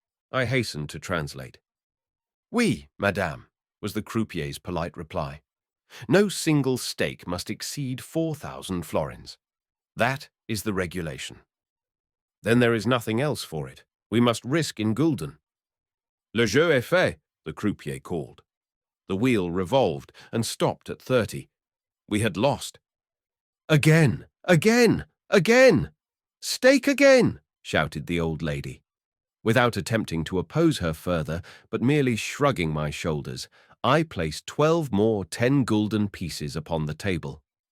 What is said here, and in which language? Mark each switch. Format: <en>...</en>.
<en>I hastened to translate.</en> <fr>Oui, madame,</fr> <en>was the croupier's polite reply. No single stake must exceed 4,000 florins. That is the regulation. Then there is nothing else for it. We must risk in gulden.</en> <fr>Le jeu est fait,</fr> <en>the croupier called. The wheel revolved and stopped at 30. We had lost. Again, again, again! Stake again! Shouted the old lady. Without attempting to oppose her further, but merely shrugging my shoulders, I placed 12 more 10 gulden pieces upon the table.</en>